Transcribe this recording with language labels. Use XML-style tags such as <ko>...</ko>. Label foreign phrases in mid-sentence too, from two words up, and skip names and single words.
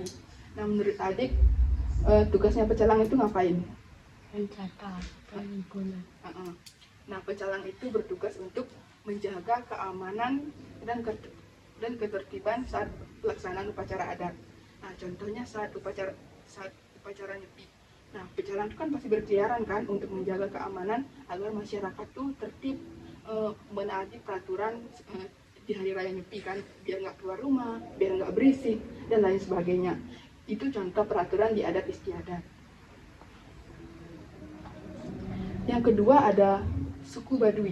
<id>Nah, menurut adik, tugasnya pecalang itu ngapain? Mencatat lingkungan. Nah, pecalang itu bertugas untuk menjaga keamanan dan ketertiban saat pelaksanaan upacara adat. Nah, contohnya saat upacara nyepi. Nah, pecalang itu kan pasti berkeliaran kan untuk menjaga keamanan agar masyarakat tuh tertib, menaati peraturan di hari raya nyepi kan, biar nggak keluar rumah, biar nggak berisik dan lain sebagainya. Itu contoh peraturan di adat istiadat. Yang kedua ada suku Baduy.</id>